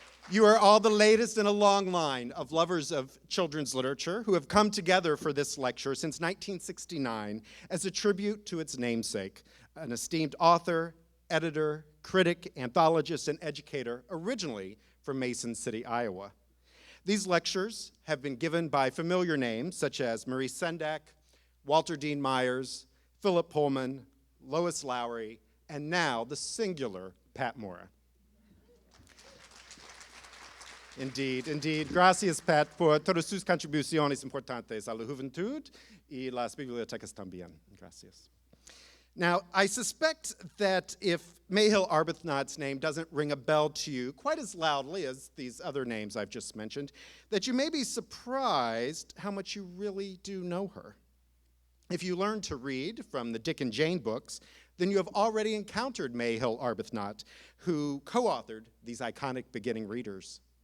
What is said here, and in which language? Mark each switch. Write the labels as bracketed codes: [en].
[en] You are all the latest in a long line of lovers of children's literature who have come together for this lecture since 1969 as a tribute to its namesake, an esteemed author, editor, critic, anthologist, and educator, originally from Mason City, Iowa. These lectures have been given by familiar names such as Marie Sendak, Walter Dean Myers, Philip Pullman, Lois Lowry, and now the singular Pat Mora. Indeed. [es] Gracias, Pat, por todas sus contribuciones importantes a la juventud y las bibliotecas también. Gracias. [en] Now, I suspect that if Mayhill Arbuthnot's name doesn't ring a bell to you quite as loudly as these other names I've just mentioned, that you may be surprised how much you really do know her. If you learn to read from the Dick and Jane books, then you have already encountered Mayhill Arbuthnot, who co-authored these iconic beginning readers.